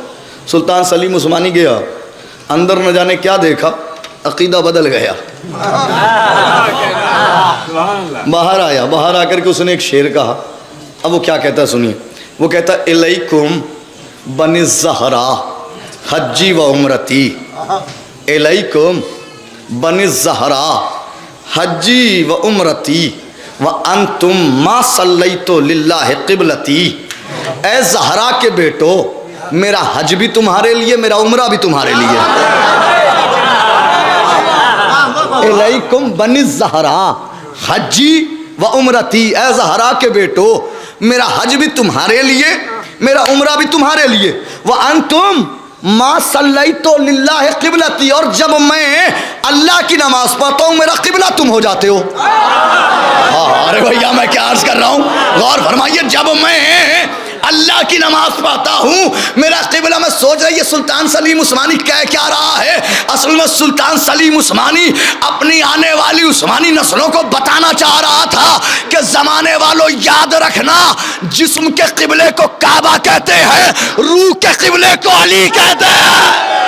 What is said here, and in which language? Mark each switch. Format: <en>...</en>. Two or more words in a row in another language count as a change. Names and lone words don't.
<ur>سلطان سلیم عثمانی گیا, اندر نہ جانے کیا دیکھا, عقیدہ بدل گیا. باہر آیا, باہر آ کر کے اس نے ایک شعر کہا. اب وہ کیا کہتا ہے سنیے. وہ کہتا</ur> <ar>الیکم بنی الزہرا حجی و عمرتی. الیکم بنی الزہرا حجی و عمرتی وانتم ما صلیتو للہ قبلتی.</ar> <ur>اے زہرا کے بیٹو, میرا حج بھی تمہارے لیے, میرا عمرہ بھی تمہارے لیے.</ur> <ar>الیکم بنی الزہرا حجی و عمرتی.</ar> <ur>اے زہرا کے بیٹو, میرا حج بھی تمہارے لیے, میرا عمرہ بھی تمہارے لیے.</ur> <ar>وانتم ما صلیتو للہ قبلتی.</ar> <ur>اور جب میں اللہ کی نماز پڑھتا ہوں میرا قبلہ تم ہو جاتے ہو. ارے بھیا میں کیا عرض کر رہا ہوں, غور فرمائیے. جب میں اللہ کی نماز پڑھتا ہوں، میرا قبلہ. میں سوچ رہا یہ سلطان سلیم عثمانی کہہ کیا رہا ہے. اصل میں سلطان سلیم عثمانی اپنی آنے والی عثمانی نسلوں کو بتانا چاہ رہا تھا کہ زمانے والوں یاد رکھنا، جسم کے قبلے کو کعبہ کہتے ہیں، روح کے قبلے کو علی کہتے ہیں.</ur>